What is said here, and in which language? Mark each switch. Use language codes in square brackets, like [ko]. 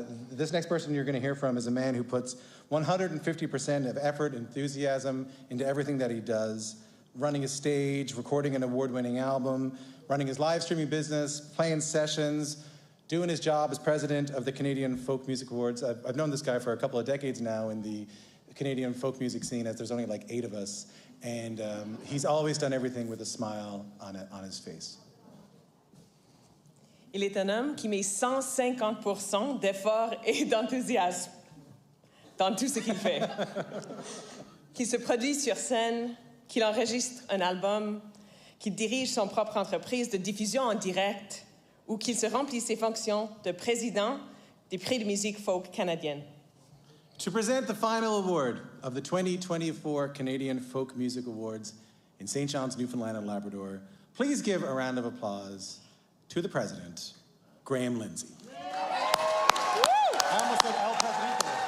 [en] This next person you're going to hear from is a man who puts 150% of effort, enthusiasm into everything that he does, running a stage, recording an award-winning album, running his live streaming business, playing sessions, doing his job as president of the Canadian Folk Music Awards. I've known this guy for a couple of decades now in the Canadian folk music scene, as there's only like 8 of us, and he's always done everything with a smile on his face. [fr] Il est un homme qui met 150% d'effort et d'enthousiasme dans tout ce qu'il fait. Qui se produit sur scène, qu'il enregistre un album, qu'il dirige son propre entreprise de diffusion en direct ou qu'il se remplit ses fonctions de président des prix de musique folk canadienne. [en] To present the final award of the 2024 Canadian Folk Music Awards, in St. John's, Newfoundland and Labrador. Please give a round of applause to the president, Graham Lindsay. I almost said El Presidente.